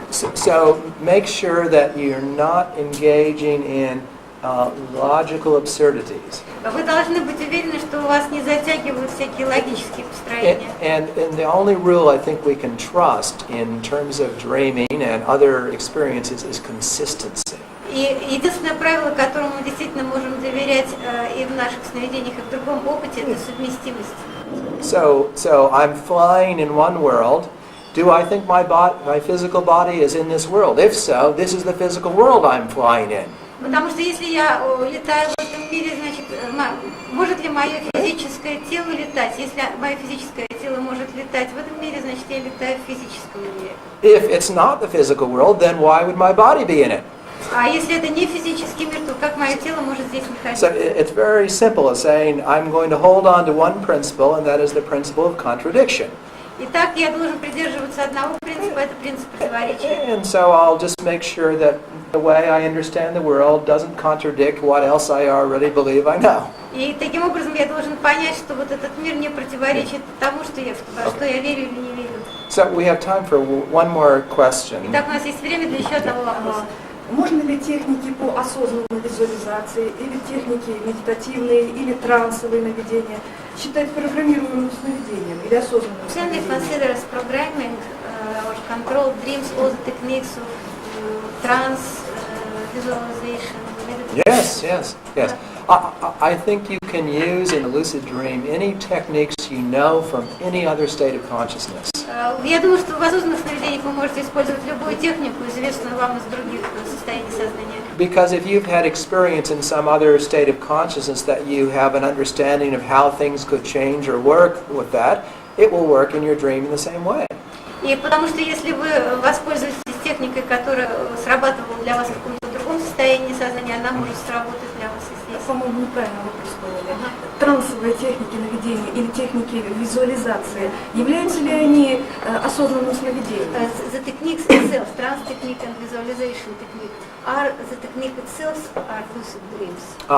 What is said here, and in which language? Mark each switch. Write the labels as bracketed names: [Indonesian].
[English] So make sure that you're not engaging in logical absurdities. [Russian] Вы должны быть уверены, что у вас не затягивают всякие логические построения. [English] And the only rule I think we can trust in terms of dreaming and other experiences is consistency. [Russian] И единственное правило, которому мы действительно можем доверять и в наших сновидениях, и в другом опыте, это совместимость. [English] So I'm flying in one world. Do I think my physical body is in this world? If so, this is the physical world I'm flying in. [Russian] Потому что если я летаю в этом мире, значит, может ли мое физическое тело летать? Если мое физическое тело может летать в этом мире, значит, я летаю в физическом мире. [English] If it's not the physical world, then why would my body be in it? [Russian] А если это не физический мир, то как мое тело может здесь находиться? [English] So it's very simple as saying I'm going to hold on to one principle, and that is the principle of contradiction. [Russian] Итак, я должен придерживаться одного принципа, это принцип противоречия. [English] And so I'll just make sure that the way I understand the world doesn't contradict what else I already believe I know. [Russian] И таким образом я должен понять, что вот этот мир не противоречит тому, что я верю или не верю. [English] So we have time for one more question. [Russian] Итак, у нас есть время для еще одного вопроса. Можно ли техники по осознанной визуализации, или техники медитативные, или трансовые наведения считать программируемым сновидением или осознанным [English] Can we [Russian] сновидением? [English] consider as programming or control dreams all the techniques of trance visualization? Yes. I think you can use in a lucid dream any techniques you know from any other state of consciousness. [Russian] Я думаю, что в осознанных сновидениях вы можете использовать любую технику, известную вам из других состояний сознания. [English] Because if you've had experience in some other state of consciousness that you have an understanding of how things could change or work with that, it will work in your dream in the same way. [Russian] И потому что если вы воспользуетесь техникой, которая срабатывала для вас в каком-то другом состоянии сознания, она может сработать для вас и здесь. По-моему, неправильно вопрос поняли. Трансовые техники наведения или техники визуализации, являются ли они осознанным сновидением? [English] The techniques itself, trance technique and visualization technique, are the technique itself are lucid dreams?